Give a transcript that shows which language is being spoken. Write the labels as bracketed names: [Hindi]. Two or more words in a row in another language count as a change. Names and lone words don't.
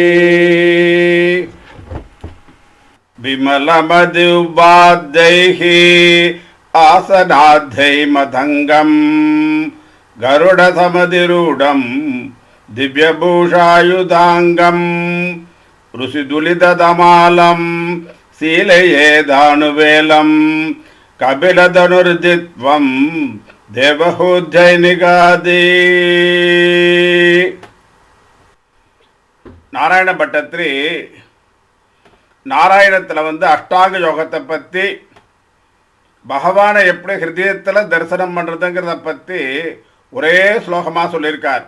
[Sanskrit] विमल मधुवाद्यैहि आसनाद्यै मधंगम गरुड़ समधिरूढ़ं दिव्यभूषायुधांगम ऋषिदुलितमालं शीलये दानुवेलं कपिलधनुर्जित्वं देवहूजैनिगादि [Tamil] நாராயண பட்டத்திரி நாராயணத்தில் அஷ்டாங்க யோகத்தை பற்றி பகவானை எப்படி ஹிருதயத்தில் தரிசனம் பண்ணுறதுங்கிறத பற்றி ஒரே ஸ்லோகமாக சொல்லியிருக்கார்.